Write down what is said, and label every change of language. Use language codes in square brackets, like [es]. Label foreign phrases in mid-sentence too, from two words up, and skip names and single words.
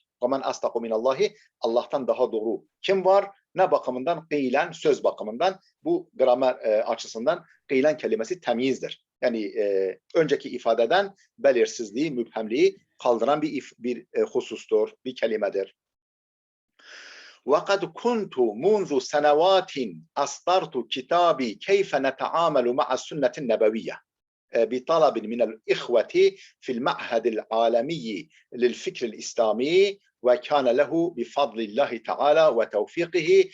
[ar] ومن أصدق من الله, [tr] Allah'tan daha doğru kim var? Ne bakımından? Kıylen söz bakımından. Bu gramer açısından kıylen kelimesi temyizdir. Yani önceki ifadeden belirsizliği, müphemliği kaldıran bir husustur, bir kelimedir. [ar] وَقَدْ كُنْتُ مُنْذُ سَنَوَاتٍ أَصْدَرْتُ كِتَابِي كَيْفَ نَتَعَامَلُ مَعَ السُنَّةِ النَّبَوِيَّةِ بطلب من الإخوة في المعهد العالمي للفكر الإسلامي وكان له بفضل الله تعالى وتوفيقه